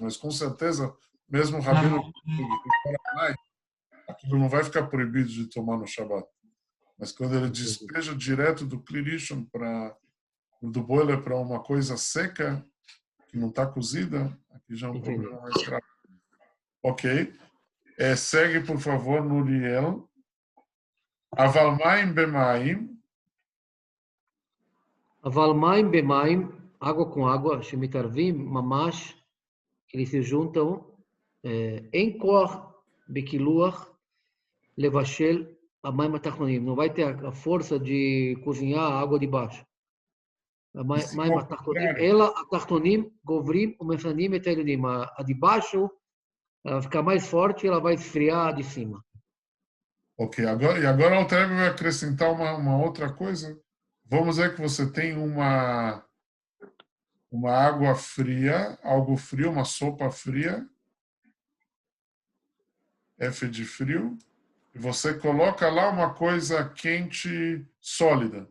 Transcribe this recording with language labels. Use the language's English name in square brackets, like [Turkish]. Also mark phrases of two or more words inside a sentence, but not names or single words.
[Portuguese] Mas com certeza, mesmo o Rabino aquilo não vai ficar proibido de tomar no Shabat. Mas quando ele despeja direto do clirichon do boiler para uma coisa seca, que não está cozida, aqui já é um problema mais grave. Ok. Segue, por favor, Nuriel. [Hebrew] אבל מים במים. אבל מים במים, [Portuguese] água com água, [Hebrew] שמתערבים, ממש, [Portuguese] eles se juntam em [Hebrew] כח בכלוח לבשל המים התחתונים. [Portuguese] Não vai ter a força de cozinhar a água de baixo. [Hebrew] המים התחתונים, ela התחתונים גוברים ומפנים את העליונים. [Portuguese] A de baixo, ela fica mais forte e ela vai esfriar a de cima. Ok, agora o Alter Rebbe vai acrescentar uma outra coisa. Vamos dizer que você tem uma água fria, algo frio, uma sopa fria, F de frio, e você coloca lá uma coisa quente sólida.